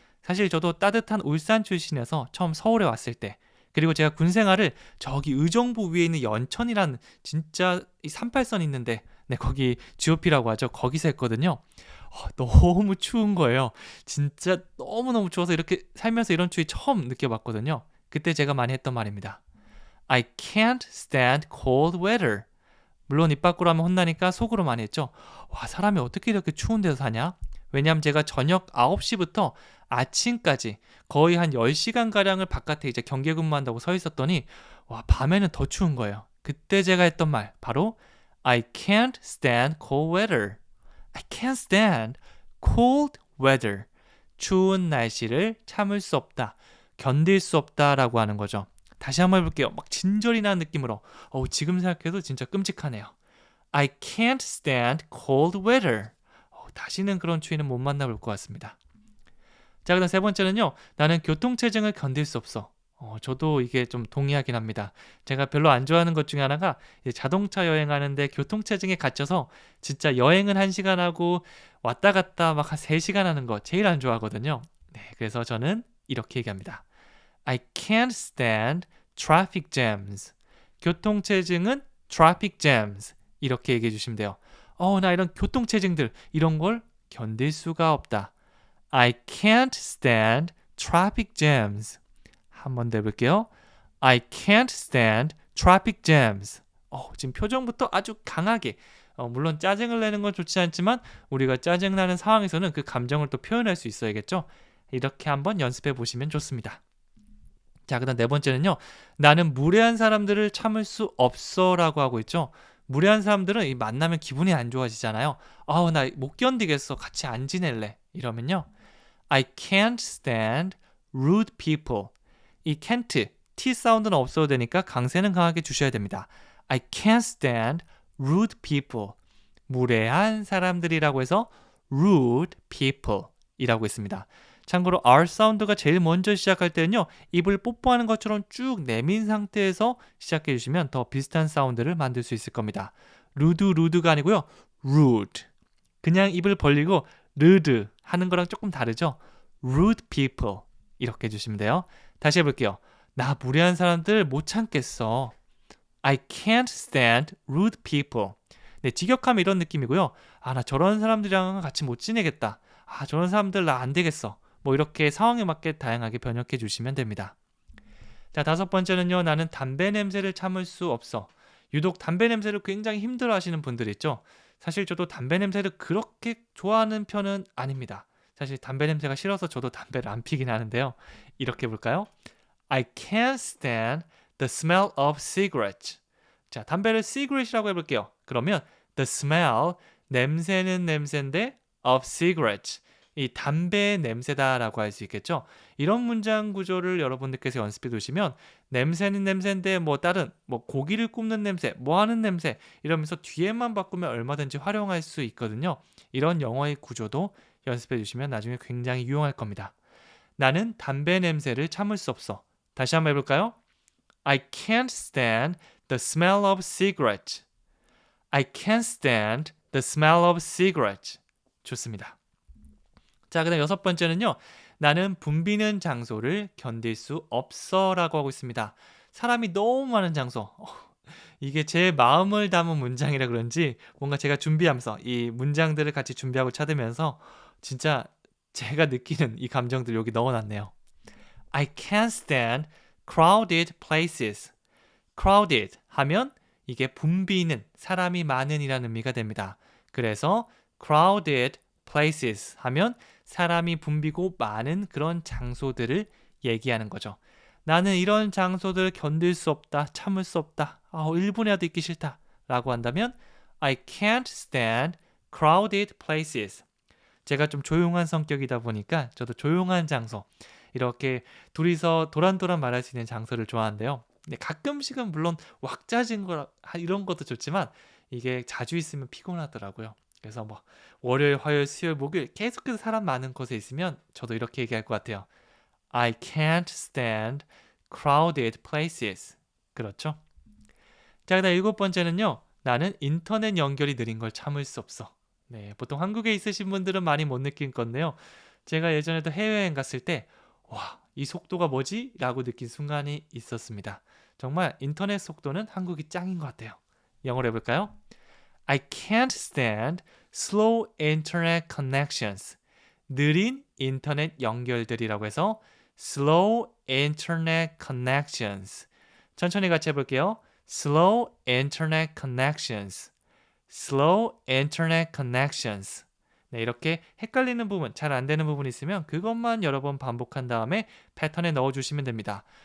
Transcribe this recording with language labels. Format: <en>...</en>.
<ko>사실 저도 따뜻한 울산 출신이어서 처음 서울에 왔을 때 그리고 제가 군 생활을 저기 의정부 위에 있는 연천이란 진짜 38선 있는데 거기 GOP라고 하죠. 거기서 했거든요. 너무 추운 거예요. 진짜 너무너무 추워서 이렇게 살면서 이런 추위 처음 느껴봤거든요. 그때 제가 많이 했던 말입니다.</ko> <en>I can't stand cold weather.</en> <ko>물론 입 밖으로 하면 혼나니까 속으로 많이 했죠. 사람이 어떻게 이렇게 추운 데서 사냐? 왜냐하면 제가 저녁 9시부터 아침까지 거의 한 10시간가량을 바깥에 이제 경계 근무한다고 서 있었더니 밤에는 더 추운 거예요. 그때 제가 했던 말 바로</ko> <en>I can't stand cold weather. I can't stand cold weather.</en> <ko>추운 날씨를 참을 수 없다. 견딜 수 없다라고 하는 거죠. 다시 한번 해볼게요. 막 진절이 나는 느낌으로. 지금 생각해도 진짜 끔찍하네요.</ko> <en>I can't stand cold weather.</en> <ko>다시는 그런 추위는 못 만나볼 것 같습니다. 자, 그다음 세 번째는요. 나는 교통체증을 견딜 수 없어. 저도 이게 좀 동의하긴 합니다. 제가 별로 안 좋아하는 것 중에 하나가 자동차 여행하는데 교통체증에 갇혀서 진짜 여행은 1시간 하고 왔다 갔다 막 한 3시간 하는 거 제일 안 좋아하거든요. 네, 그래서 저는 이렇게 얘기합니다.</ko> <en>I can't stand traffic jams.</en> <ko>교통체증은</ko> <en>traffic jams.</en> <ko>이렇게 얘기해 주시면 돼요. 나 이런 교통체증들 이런 걸 견딜 수가 없다.</ko> <en>I can't stand traffic jams.</en> <ko>한 번 더 해볼게요.</ko> <en>I can't stand traffic jams.</en> <ko>지금 표정부터 아주 강하게 물론 짜증을 내는 건 좋지 않지만 우리가 짜증나는 상황에서는 그 감정을 또 표현할 수 있어야겠죠. 이렇게 한번 연습해 보시면 좋습니다. 자, 그다음 네 번째는요. 나는 무례한 사람들을 참을 수 없어 라고 하고 있죠. 무례한 사람들은 이 만나면 기분이 안 좋아지잖아요. 나 못 견디겠어. 같이 안 지낼래. 이러면요.</ko> <en>I can't stand rude people.</en> <ko>이 can't, T 사운드는 없어도 되니까 강세는 강하게 주셔야 됩니다.</ko> <en>I can't stand rude people.</en> <ko>무례한 사람들이라고 해서</ko> <en>rude people</en> <ko>이라고 했습니다. 참고로 R 사운드가 제일 먼저 시작할 때는요. 입을 뽀뽀하는 것처럼 쭉 내민 상태에서 시작해 주시면 더 비슷한 사운드를 만들 수 있을 겁니다. 루드가 아니고요. rude. 그냥 입을 벌리고 르드 하는 거랑 조금 다르죠.</ko> <en>rude people</en> <ko>이렇게 해주시면 돼요. 다시 해볼게요. 나 무례한 사람들 못 참겠어.</ko> <en>I can't stand rude people.</en> <ko>네, 직역하면 이런 느낌이고요. 나 저런 사람들이랑 같이 못 지내겠다. 저런 사람들 나 안 되겠어. 뭐 이렇게 상황에 맞게 다양하게 번역해 주시면 됩니다. 자, 다섯 번째는요. 나는 담배 냄새를 참을 수 없어. 유독 담배 냄새를 굉장히 힘들어 하시는 분들 있죠. 사실 저도 담배 냄새를 그렇게 좋아하는 편은 아닙니다. 사실 담배 냄새가 싫어서 저도 담배를 안 피긴 하는데요. 이렇게 해볼까요?</ko> <en>I can't stand the smell of cigarettes.</en> <ko>자, 담배를 cigarette이라고 해볼게요. 그러면</ko> <en>the smell,</en> <ko>냄새는 냄새인데</ko> <en>of cigarettes.</en> <ko>이 담배의 냄새다라고 할 수 있겠죠. 이런 문장 구조를 여러분들께서 연습해 두시면 냄새는 냄새인데 뭐 다른 뭐 고기를 굽는 냄새, 뭐 하는 냄새 이러면서 뒤에만 바꾸면 얼마든지 활용할 수 있거든요. 이런 영어의 구조도 연습해 주시면 나중에 굉장히 유용할 겁니다. 나는 담배 냄새를 참을 수 없어. 다시 한번 해볼까요?</ko> <en>I can't stand the smell of cigarettes. I can't stand the smell of cigarettes.</en> <ko>좋습니다. 자, 그다음 여섯 번째는요. 나는 붐비는 장소를 견딜 수 없어 라고 하고 있습니다. 사람이 너무 많은 장소. 이게 제 마음을 담은 문장이라 그런지 뭔가 제가 준비하면서 이 문장들을 같이 준비하고 찾으면서 진짜 제가 느끼는 이 감정들 여기 넣어놨네요.</ko> <en>I can't stand crowded places.</en> <ko>crowded 하면 이게 붐비는, 사람이 많은 이라는 의미가 됩니다. 그래서</ko> <en>crowded places</en> <ko>하면 사람이 붐비고 많은 그런 장소들을 얘기하는 거죠. 나는 이런 장소들을 견딜 수 없다, 참을 수 없다, 1분이라도 있기 싫다 라고 한다면</ko> <en>I can't stand crowded places.</en> <ko>제가 좀 조용한 성격이다 보니까 저도 조용한 장소, 이렇게 둘이서 도란도란 말할 수 있는 장소를 좋아하는데요. 근데 가끔씩은 물론 왁자진 거 이런 것도 좋지만 이게 자주 있으면 피곤하더라고요. 그래서 뭐 월요일, 화요일, 수요일, 목요일 계속해서 사람 많은 곳에 있으면 저도 이렇게 얘기할 것 같아요.</ko> <en>I can't stand crowded places.</en> <ko>그렇죠? 자, 그다음 일곱 번째는요. 나는 인터넷 연결이 느린 걸 참을 수 없어. 네, 보통 한국에 있으신 분들은 많이 못 느낀 건데요. 제가 예전에도 해외여행 갔을 때 와, 이 속도가 뭐지? 라고 느낀 순간이 있었습니다. 정말 인터넷 속도는 한국이 짱인 것 같아요. 영어로 해볼까요?</ko> <en>I can't stand slow internet connections.</en> <ko>느린 인터넷 연결들이라고 해서</ko> <en>slow internet connections.</en> <ko>천천히 같이 해볼게요.</ko> <en>slow internet connections. slow internet connections.</en> <ko>네, 이렇게 헷갈리는 부분, 잘 안 되는 부분이 있으면 그것만 여러 번 반복한 다음에 패턴에 넣어주시면 됩니다.</ko>